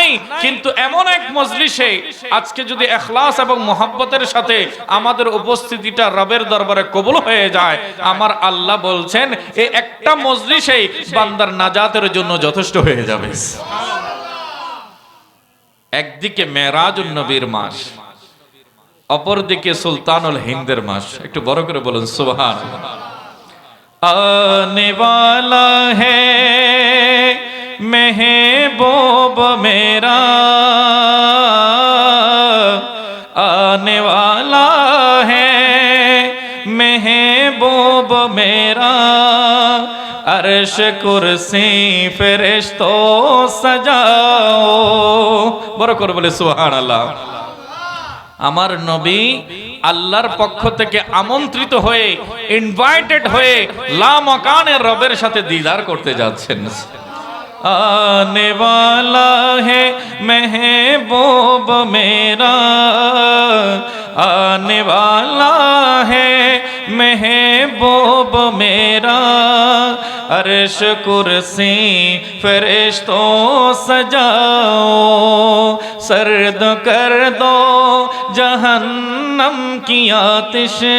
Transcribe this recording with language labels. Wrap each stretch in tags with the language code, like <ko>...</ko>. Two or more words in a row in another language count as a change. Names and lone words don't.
<bn>কিন্তু এমন এক মজলিসে আজকে যদি ইখলাস এবং মুহাব্বতের সাথে আমাদের উপস্থিতিটা রবের দরবারে কবুল হয়ে যায়, আমার আল্লাহ বলছেন এই একটা মজলিসেই বান্দার নাজাতের জন্য যথেষ্ট হয়ে যাবে। একদিকে মেরাজুন নবীর মাস, অপরদিকে সুলতানুল হিন্দের মাস। একটু বড় করে বলুন সুবহানাল্লাহ।</bn> <hi>आने वाला है महबूब मेरा, आने वाला है महबूब मेरा, अर्श कुर्सी फरिश्तो सजाओ।</hi> <bn>বড় করে বলে সুবহানাল্লাহ। আমার নবী আল্লাহর পক্ষ থেকে আমন্ত্রিত হয়ে, ইনভাইটেড হয়ে লামাকানের রবের সাথে দিদার করতে যাচ্ছেন।</bn> <hi>आने वाला है महबूब मेरा, आने वाला है महबूब मेरा, अर्श कुर्सी फरिश्तों सजाओ, सर्द कर दो जहन्नम की आतिश,</hi>